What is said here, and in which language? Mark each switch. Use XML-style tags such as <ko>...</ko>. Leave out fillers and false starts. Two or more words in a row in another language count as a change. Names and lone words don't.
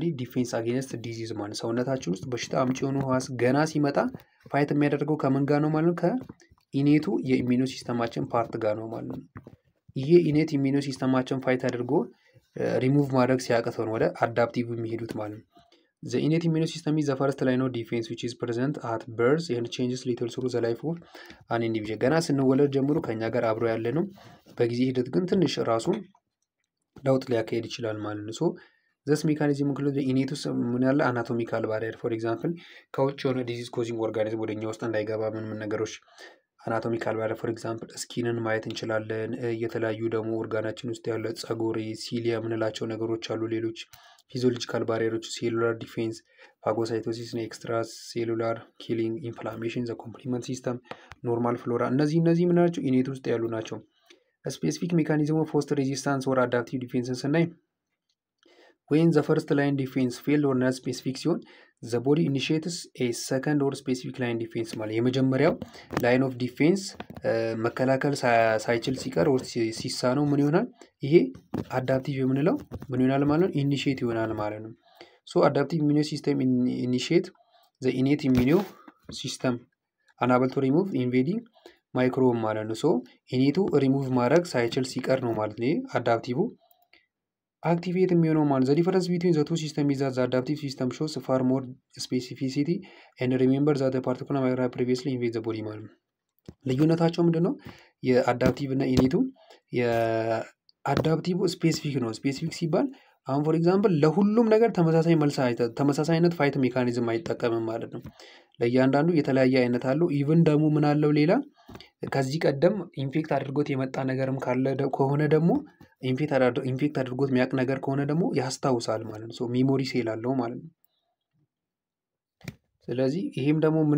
<en>defense against disease</en> <am>ማለት ሰውነታችን ውስጥ በሽታ አምጪ የሆኑ ህዋስ ገና ሲመጣ ፋይት የሚያደርገው ከምን ጋር ነው ማለት ነው ከኢኔቱ የኢሚዩን ሲስተማችን ፓርት ጋር ነው ማለት ነው ይሄ</am> <en>innate immune system</en> <am>ፋይት አድርጎ ሪሙቭ ማድረግ ሲያቅተው ነው ወደ አዳፕቲቭ የሚሄዱት ማለት ነው</am> <en>The innate immune system is the first line of defense which is present at birth and changes little through the life of an individual.</en> <am>ገና ስንወለድ ጀምሮ ከኛ ጋር አብሮ ያለ ነው በጊዜ ሂደት ግን ትንሽ ራሱን ለውጥ ሊያካሄድ ይችላል ማለት ነው ሶ</am> <en>this mechanism includes the innate</en> <am>ምን ያለ</am> <en>anatomical barrier for example</en> <am>ከውጭ የሆነ</am> <en>disease causing organism</en> <am>ወደኛ ውስጥ እንዳይገባ ምን ነገሮች</am> <en>anatomical barrier for example</en> <am>ስኪንን ማየት እንችላለን የተለያዩ ደግሞ ኦርጋናችን ውስጥ ያለ ጸጉር ሲሊያ ምንላቸው ነገሮች አሉ ሌሎች</am> <en>physiological barriers cellular defense phagocytosis and extracellular killing inflammation the complement system normal flora</en> <am>እነዚህ ምን ናቸው ኢኔት ውስጥ ያሉ ናቸው</am> <en>specific mechanism of host resistance or adaptive defense ስናይ when the first line defense failed or not specific ሲሆን the body initiates a second or specific line defense</en> <am>ማለት የመጀመሪያው</am> <en>line of defense መከላከል</en> <am>ሳይችል ሲቀር or ሲሳነው ምን ይሆናል ይሄ አዳፕቲቭ የምንለው ምን ይሆናል ማለት ነው ኢኒሺየት ይሆናል ማለት ነው</am> <en>so adaptive immune system initiate the innate immune system unable to remove invading microbe</en> <am>ማለት ነው</am> <en>so</en> <am>ኢኔቱ ሪሙቭ ማድረግ ሳይችል ሲቀር ነው ማለት ነው አዳፕቲቭ activate የሚሆነው ማለት</am> <en>the difference between the two systems is that the adaptive system shows far more specificity and remember that the particular microbe previously invaded the body</en> <am>ማለት ልዩነታቸው ምንድነው የአዳፕቲቭ እና ኢኔቱ የአዳፕቲቭ ስፔሲፊክ ነው ስፔሲፊክ ሲባል አሁን</am> <en>for example</en> <am>ለሁሉም ነገር ተመሳሳይ አይነት</am> <en>fight mechanism</en> <am>አይጠቀምም ማለት ነው ለእያንዳንዱ የተለያየ አይነት አለው ኢቭን ደግሞ ምን አለው ሌላ ከዚህ ቀደም ኢንፌክት አድርጎት የመጣ ነገርም ካለ ከሆነ ደግሞ ኢንፌክት አድርጎት የሚያቅ ነገር ከሆነ ደግሞ ያስታውሳል ማለት ነው ሶ</am> <en>memory cell</en> <am>አለው ማለት ነው ስለዚህ ይሄም ደግሞ ምን</am>